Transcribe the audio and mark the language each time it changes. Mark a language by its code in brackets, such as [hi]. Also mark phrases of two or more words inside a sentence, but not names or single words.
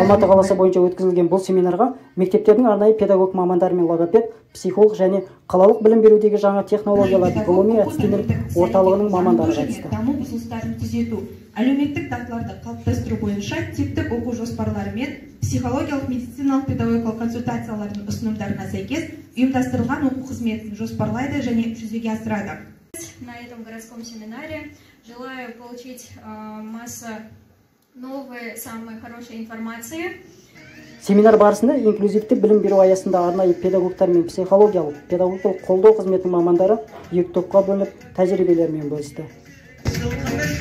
[kk] Алматы қаласы бойынша өткізілген бұл семинарға мектептердің арнайы педагог мамандары мен логопед, психолог және қалалық білім берудегі жаңа технологияларды ғылыми әдістемелік орталығының мамандары қатысты. Даму бұзылыстарын түзету, әлеуметтік дағдыларды қалыптастыру бойынша типтік оқу жоспарлары мен психологиялық медициналық педагогикалық консультациялардың ұсынымдарына сәйкес ұйымдастырылған оқу қызметін жоспарлайды және жүзеге асырады. [ru] На этом городском семинаре желаю получить массу новой, самой хорошей информации. [kk] Семинар барысында инклюзивті білім беру аясында арнайы педагогтар мен педагогикалық қолдау қызметінің мамандары екі топқа бөлініп тәжірибелерімен бөлісті.